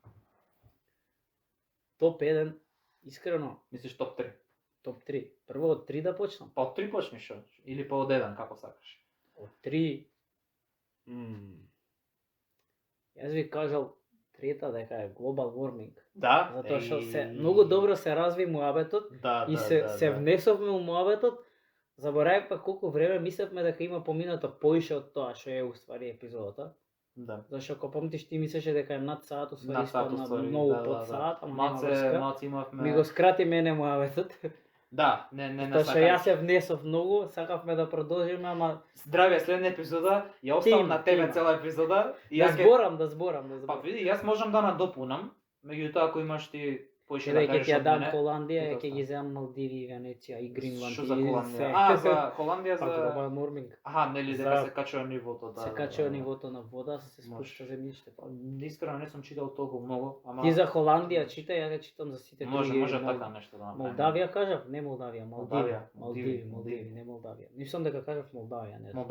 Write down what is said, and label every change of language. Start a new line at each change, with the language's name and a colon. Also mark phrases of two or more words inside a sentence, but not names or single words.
Macedonian: Топ 1 искрено, Мислиш топ 3? топ 3. Прво од 3 да почнам. Па од 3 почнеш или па од 1, како сакаш? Од 3 Јас би кажал трета дека е
English: global warming.
Macedonian: Да? Затоа што се многу добро се разви муабетот и се внесовме у муабетот. Заборавив па колку време мислевме дека има поминато поише од тоа што е уствари епизодата. Да. Зашто ако помниш ти мислеше дека е над саат, уствари испадна уствари, многу да, под саат, ама нема малце врска. имавме. Ми го скрати мене муабетот. Да, не Тоа што јас се внесов многу, сакавме да продолжиме, ама Здраве, следна епизода, ја оставам на тебе тима. цела епизода и да ја ќе зборам. Па види, јас можам да надопунам, меѓутоа ако имаш ти поише да Ќе кажеш ти ја од дам мене. Холандија, и ја доста. ќе ги земам Малдиви, Венеција и Гринланд. Што и за Холандија? се. А, за Холандија Па за
English: global warming.
Macedonian: Аха, нели дека За- се качува нивото, да. Се качува нивото на вода, се спушта Може. земјиштето. Искрено не сум читал толку многу, ама Ти за Холандија читай, ја читам за сите други. може Мол- така нешто да направиме. Молдавија кажав, не Молдавија, Малдиви, Малдиви. Малдиви, не Молдавија. Мислам дека кажав Молдавија, не знам.